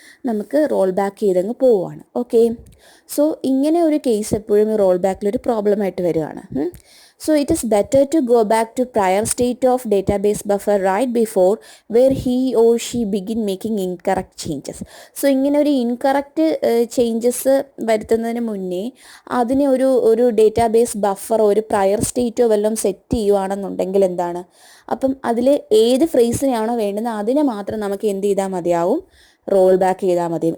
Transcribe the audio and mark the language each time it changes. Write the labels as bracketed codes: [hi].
[ml] നമുക്ക് roll back ചെയ്തങ്ങ് പോവുകയാണ്. Okay, so ഇങ്ങനെ ഒരു കേസ് എപ്പോഴും റോൾ ബാക്കിലൊരു പ്രോബ്ലമായിട്ട് വരികയാണ്. [en] So it is better to go back to prior state of database buffer right before where he or she begin making incorrect changes. [ml] So ഇങ്ങനെ ഒരു incorrect changes വരുത്തുന്നതിന് മുന്നേ അതിനെ ഒരു ഡേറ്റാബേസ് ബഫറോ ഒരു പ്രയർ സ്റ്റേറ്റോ വല്ലതും സെറ്റ് ചെയ്യുവാണെന്നുണ്ടെങ്കിൽ എന്താണ്, അപ്പം അതിൽ ഏത് ഫ്രേസിനെയാണോ വേണ്ടുന്നത് അതിനെ മാത്രം നമുക്ക് എന്ത് ചെയ്താൽ മതിയാവും? റോൾ ബാക്ക് ചെയ്താൽ മതി.